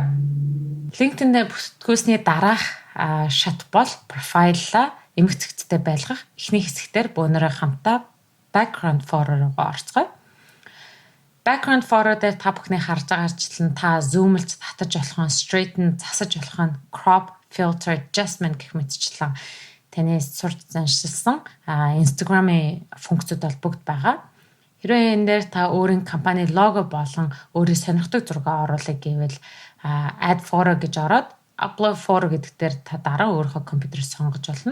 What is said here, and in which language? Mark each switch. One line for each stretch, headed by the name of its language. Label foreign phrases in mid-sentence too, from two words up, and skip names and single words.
Mongolian: LinkedIn-дээр бүртгүүлсний дараах шат бол профайлаа эмх цэгцтэй байлгах. Эхний хэсэгтэр бөөнөрөө хамтаа
English: background photo
Mongolian: руу орцгоё.
English: Background photo
Mongolian: дээр та бүхний харж байгаачлан та zoom-лж татаж болох нь, straighten засаж болох нь,
English: crop, filter, adjustment
Mongolian: гэх мэтчлэн таны сурч заншилсан Instagram-ийн функцүүд бол бүгд байгаа. Хэрвээ энэ дээр та өөрийн компани лого болон өөрийн сонирхдаг зураг оруулах гэвэл
English: add photo
Mongolian: гэж ороод
English: upload photo
Mongolian: гэдэг дээр та дараа өөрийнхөө компьютерээр сонгож болно.